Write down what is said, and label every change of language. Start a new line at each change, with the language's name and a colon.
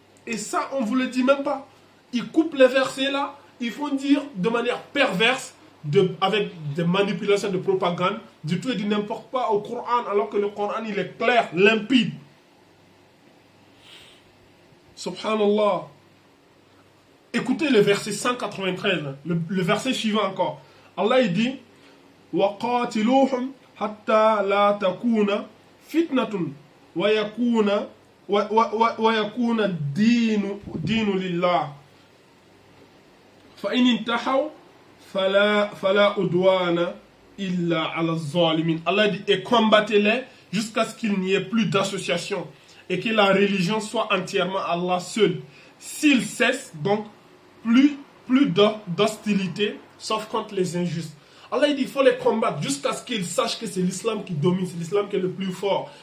French: Et ça, on ne vous le dit même pas. Ils coupent les versets là, ils font dire de manière perverse, avec des manipulations de propagande, du tout et du n'importe quoi au Coran, alors que le Coran il est clair, limpide. Subhanallah. Écoutez le verset 193, le verset suivant encore. Allah il dit
Arabic: وَقَاتِلُوهُمْ حَتَّى لَا تَكُونَ فِتْنَةٌ وَيَكُونَ الدِّينُ لِلَّهِ فَإِنِ انْتَحَوْا فَلَا عُدْوَانَ إِلَّا عَلَى الظَّالِمِينَ.
French: Allah dit et combattez-les jusqu'à ce qu'il n'y ait plus d'association et que la religion soit entièrement Allah seul. S'ils cessent, donc plus d'hostilité, sauf contre les injustes. Allah il dit il faut les combattre jusqu'à ce qu'ils sachent que c'est l'islam qui domine, c'est l'islam qui est le plus fort.